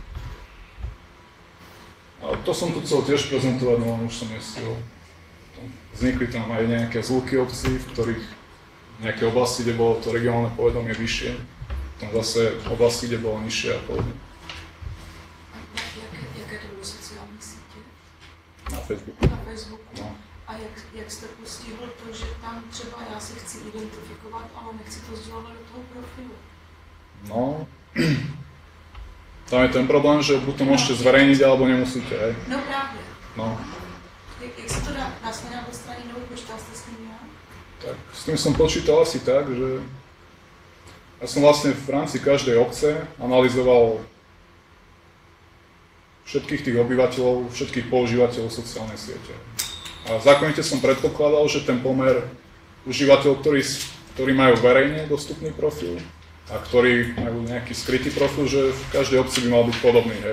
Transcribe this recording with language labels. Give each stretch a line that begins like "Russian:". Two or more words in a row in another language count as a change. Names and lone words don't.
Slovak: A to som tu chcel tiež prezentovať, no už som nestihol. Vznikli tam aj nejaké zvuky obcí, v ktorých nejaké oblasti, kde bolo to regionálne povedomie vyššie, potom zase oblasti, kde bolo nižšie a podobne.
Czech: Jaké to byly sociální sítě?
Slovak: Na Facebooku. Na Facebooku. No.
Czech: A jak jste postihl to, že tam třeba já si chci identifikovat, ale nechci to sdělovat do toho profilu?
Slovak: No, tam je ten problém, že buď to môžete zverejniť, alebo nemusíte, hej.
Czech: No právě. No, Jak se to dá se nějak odstranit, nebo počítal jste s tím nějak?
Slovak: tak s tým som počítal asi tak, že ja som vlastne v rámci každej obce analyzoval všetkých tých obyvateľov, všetkých používateľov sociálnej siete. A zákonite som predpokladal, že ten pomer užívateľov, ktorí majú verejne dostupný profil a ktorí majú nejaký skrytý profil, že v každej obci by mal byť podobný, hej.